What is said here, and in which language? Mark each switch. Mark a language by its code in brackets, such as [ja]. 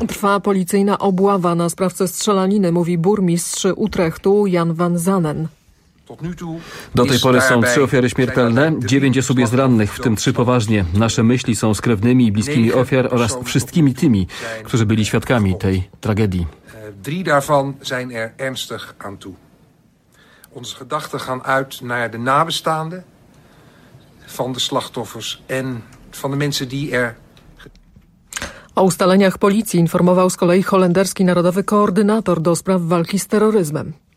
[pl] Trwa policyjna obława na sprawcę strzelaniny, mówi burmistrz Utrechtu Jan van Zanen. Do tej pory są 3 ofiary śmiertelne, 9 osób jest rannych, w tym 3 poważnie. Nasze myśli są z krewnymi i bliskimi ofiar oraz wszystkimi tymi, którzy byli świadkami tej tragedii. [nl] 3 daarvan zijn er ernstig aan toe. Onze gedachten gaan uit naar de nabestaanden van de slachtoffers en van de mensen die er... [pl] O ustaleniach policji informował z kolei holenderski narodowy koordynator do spraw walki z terroryzmem.